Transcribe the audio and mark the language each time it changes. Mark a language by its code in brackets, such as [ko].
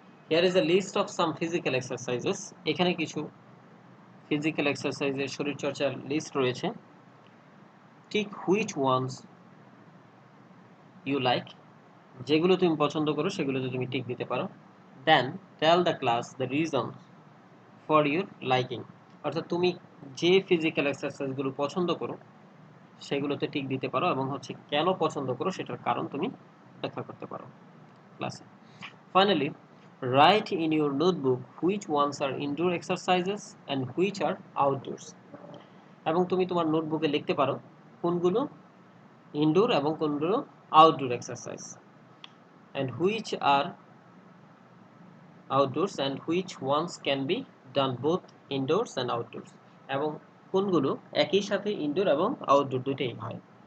[en] Here is a list of some physical exercises. [bn] এখানে কিছু physical এক্সারসাইজের শরীরচর্চার লিস্ট রয়েছে। [en] Tick which ones you like, [bn] যেগুলো তুমি পছন্দ করো সেগুলোতে তুমি টিক দিতে পারো। [en] Then tell the class the reasons for your liking, [bn] অর্থাৎ তুমি যে ফিজিক্যাল এক্সারসাইজগুলো পছন্দ করো সেগুলোতে টিক দিতে পারো এবং হচ্ছে কেন পছন্দ করো সেটার কারণ তুমি ব্যাখ্যা করতে পারো ক্লাসে। [en] Finally, write in your notebook which ones are indoor exercises and which are outdoors. [bn] এবং তুমি তোমার নোটবুকে লিখতে পারো কোনগুলো ইনডোর এবং কোনগুলো outdoor exercise, [en] and which are outdoors and which ones can be done both indoors and outdoors, [bn] এবং কোনগুলো একই সাথে ইনডোর এবং আউটডোর দুটোই হয়।